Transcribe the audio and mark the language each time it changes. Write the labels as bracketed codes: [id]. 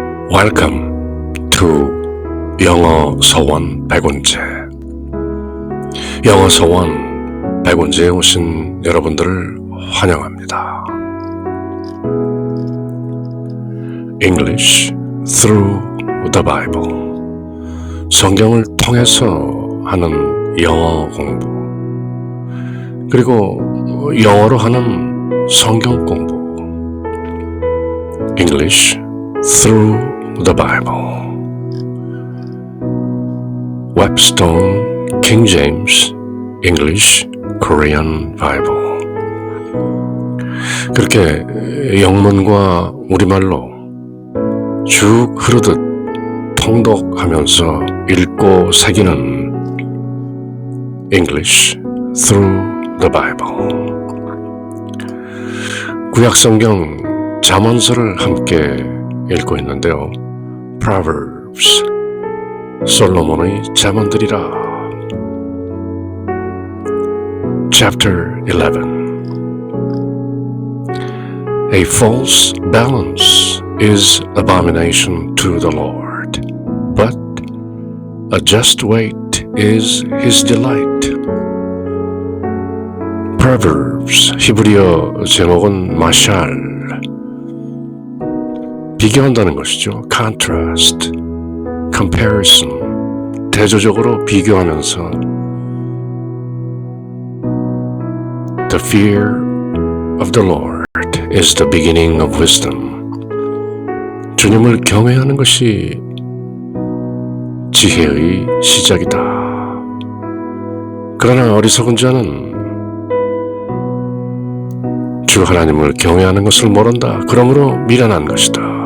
[en] Welcome to 영어 서원 백운재. [ko] 영어 서원 백운재에 오신 여러분들을 환영합니다. [en] English through the Bible. [ko] 성경을 통해서 하는 영어 공부. 그리고 영어로 하는 성경 공부. [en] English through the Bible. Webstone, King James, English, Korean Bible. [ko] 그렇게 영문과 우리말로 쭉 흐르듯 통독하면서 읽고 새기는 [en] English through the Bible. [ko] 구약성경 잠언서를 함께 읽고 있는데요. Proverbs, 솔로몬의 잠언들이라. [en] Chapter 11. A false balance is abomination to the Lord, but a just weight is his delight. [ko] Proverbs, 히브리어 제목은 마샬, 비교한다는 것이죠. [en] Contrast, comparison, [ko] 대조적으로 비교하면서 [en] The fear of the Lord is the beginning of wisdom. [ko] 주님을 경외하는 것이 지혜의 시작이다. 그러나 어리석은 자는 주 하나님을 경외하는 것을 모른다. 그러므로 미련한 것이다.